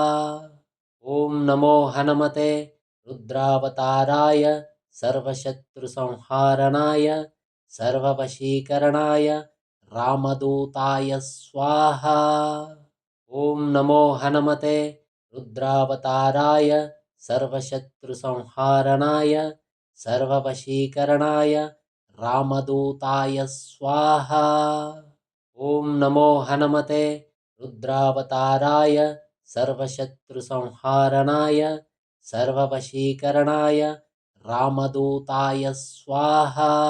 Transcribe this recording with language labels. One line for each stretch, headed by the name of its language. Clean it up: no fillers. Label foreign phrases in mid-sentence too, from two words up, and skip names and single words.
Sanskrit: ఓం నమో హనుమతే రుద్రావతారాయ సర్వశత్రు సంహారణాయ సర్వవశీకరణాయ రామదూతాయ స్వాహ. ఓం నమో హనుమతే రుద్రావతారాయ सर्वशत्रुसंहारणाय सर्ववशीकरणाय रामदूताय स्वाहा। ॐ नमो हनुमते रुद्रावताराय सर्वशत्रुसंहारणाय सर्ववशीकरणाय रामदूताय स्वाहा।